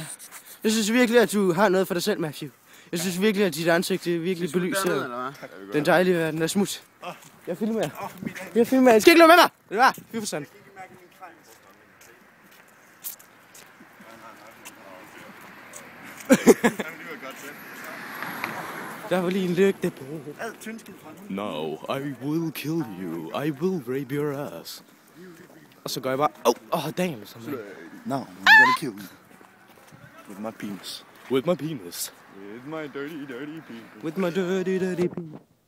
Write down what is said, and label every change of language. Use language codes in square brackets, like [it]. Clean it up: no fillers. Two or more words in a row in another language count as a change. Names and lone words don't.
[da] Jeg synes virkelig, at du har noget for dig selv, Matthew. Jeg synes virkelig, at dit ansigt er virkelig belyst af den dejlige verden af smut. Jeg filmer jer. Jeg filmer jer. I skal ikke løbe med mig! Det var fy for sådan. Der var lige en lygte på. [en] No, I will kill you. I will rape your ass. [da] Og så går jeg bare, damn. [en] No, I'm gonna kill you. With my penis. With my penis. With my dirty penis. With my dirty penis.